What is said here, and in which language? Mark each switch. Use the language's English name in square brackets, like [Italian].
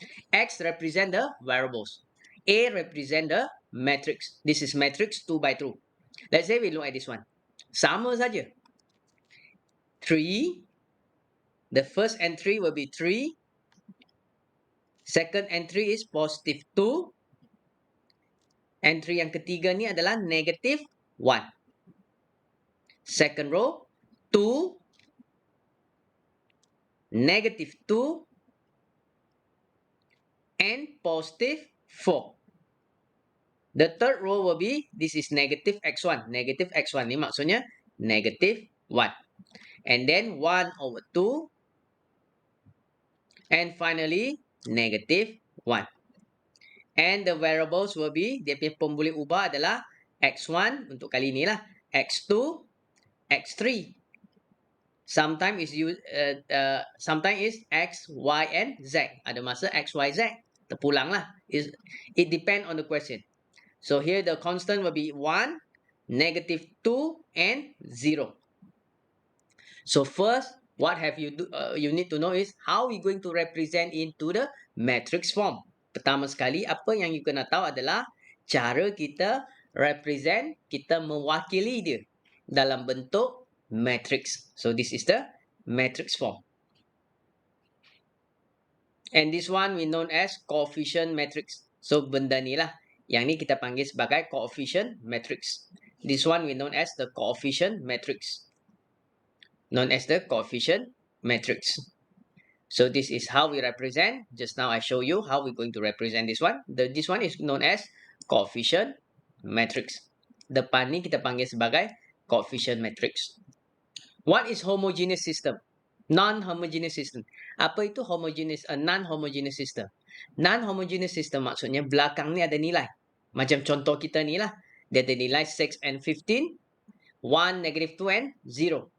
[English] X represent the variables. A represent the matrix. This is matrix 2 by 2. Let's say we look at this one. [Malay] Sama saja. [English] 3. The first entry will be 3. Second entry is positive 2. [Malay] Entry yang ketiga ni adalah negative 1. [English] Second row, 2, negative 2, and positive 4. The third row will be, this is negative x1. [Malay] Negative x1 ni maksudnya negative 1. [English] And then 1 over 2. And finally, negative 1. And the variables will be, [Malay] dia punya pemboleh ubah adalah x1 untuk kali ni lah, x2, x3. [English] Sometimes is x, y, and z. [Malay] Ada masa x, y, z. Terpulang lah. [English] It depends on the question. So here the constant will be 1, negative 2, and 0. So first, what you need to know is how we going to represent into the matrix form. [Malay] Pertama sekali, apa yang you kena tahu adalah cara kita represent, kita mewakili dia. dalam bentuk matrix. [English] So this is the matrix form. And this one we known as coefficient matrix. So [Malay] benda ni lah. Yang ni kita panggil sebagai coefficient matrix. [English] This one we known as the coefficient matrix. Known as the coefficient matrix. So this is how we represent. Just now I show you how we're going to represent this one. This one is known as coefficient matrix. [Malay] Depan ni kita panggil sebagai coefficient matrix. [English] What is homogeneous system? Non-homogeneous system. [Malay] Apa itu non-homogeneous system? Non-homogeneous system maksudnya belakang ni ada nilai. Macam contoh kita ni lah. Dia ada nilai 6 and 15, 1, -2 and 0.